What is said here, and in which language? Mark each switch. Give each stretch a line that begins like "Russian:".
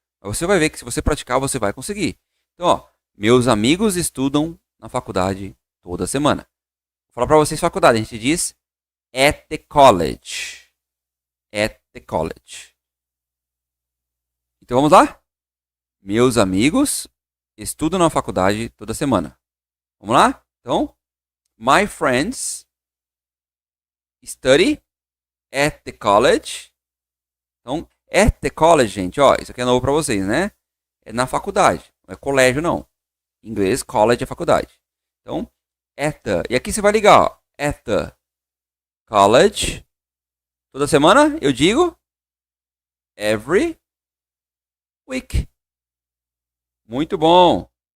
Portuguese: Mas você vai ver que se você praticar, você vai conseguir. Então, ó. Meus amigos estudam na faculdade toda semana. Vou falar para vocês faculdade. A gente diz
English: at the college. At the college.
Portuguese: Então vamos lá? Meus amigos estudam na faculdade toda semana. Vamos lá?
English: Então, my friends study at the college.
Portuguese: Então,
English: at the college,
Portuguese: gente, ó, isso aqui é novo para vocês, né? É na faculdade, não é colégio não. Em inglês, college é faculdade. Então,
English: at the.
Portuguese: E aqui você vai ligar, ó,
English: at the college.
Portuguese: Toda semana eu digo
English: every week.
Portuguese: Muito bom.